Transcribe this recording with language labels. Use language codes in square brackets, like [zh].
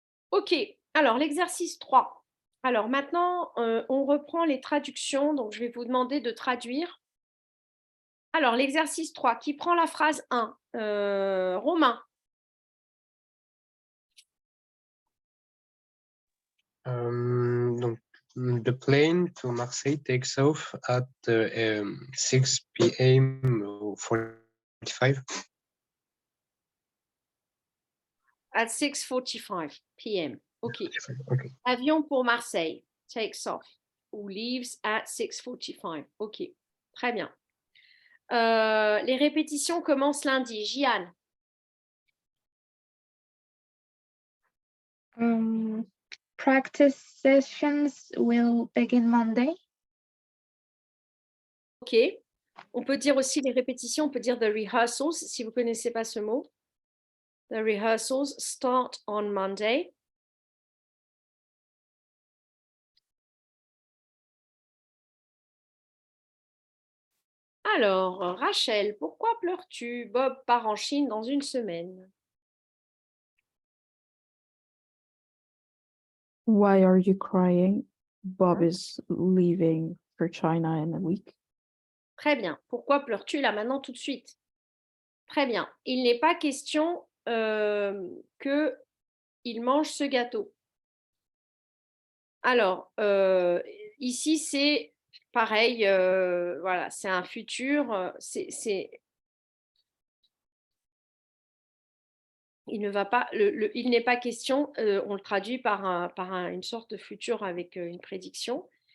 [fr] Ok, alors l'exercice 3. Alors maintenant, on reprend les traductions, donc je vais vous demander de traduire. Alors l'exercice 3, qui prend la phrase 1, Romain. [en] Donc, the plane to Marseille takes off at 6 p.m. 45. At 6:45 p.m. Ok. Okay. [fr] Avion pour Marseille [en] takes off [fr] ou [en] leaves at 6:45. [fr] Ok. Très bien. Les répétitions commencent lundi. Jian. [en] Practice sessions will begin Monday. Ok. [fr] On peut dire aussi les répétitions, on peut dire [en] the rehearsals [fr] si vous ne connaissez pas ce mot. [en] The rehearsals start on Monday. [fr] Alors, Rachel, pourquoi pleures-tu? Bob part en Chine dans une semaine. [en] Why are you crying? Bob is leaving for China in a week. [fr] Très bien. Pourquoi pleures-tu là maintenant tout de suite? Très bien. Il n'est pas question qu'il mange ce gâteau. Alors, ici, c'est pareil, voilà, c'est un futur, il ne va pas, il n'est pas question, on le traduit par une sorte de futur avec une prédiction.